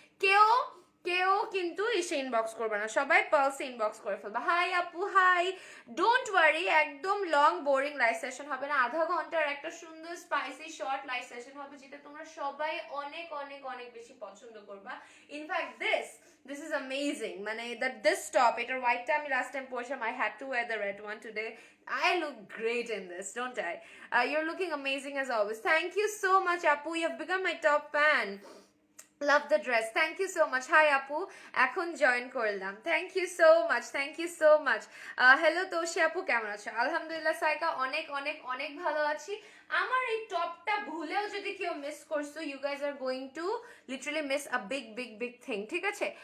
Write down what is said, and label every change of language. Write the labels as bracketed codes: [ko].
[bn] কেউ কেউ কিন্তু এসে ইনবক্স করবে না, সবাই পার্লসে ইনবক্স করে ফেলবা। হাই আপু, হাই। [en] don't worry, [bn] একদম লং বোরিং লাইভ সেশন হবে না, আধা ঘন্টার একটা সুন্দর স্পাইসি শর্ট লাইভ সেশন হবে, যেটা তোমরা সবাই অনেক অনেক অনেক বেশি পছন্দ করবা। [en] In fact this is amazing. মানে this top, [bn] এটার হোয়াইটটা আমি লাস্ট টাইম পরেছিলাম, [en] I had to wear the red one today. I look great in this, don't I? You're looking amazing as always. Thank you so much, Apu. You have become my top fan. Love the dress. Thank you so much. Hi Apu, [bn] এখন join করলাম। [en] Thank you so much. [bn] Hello তোষি আপু, কেমন আছো? আলহামদুলিল্লাহ সাইকা, অনেক অনেক অনেক ভালো আছি। আমার এই টপটা ভুলেও যদি কেউ মিস করছো, [en] you guys are going to literally miss a big thing, [bn] ঠিক আছে?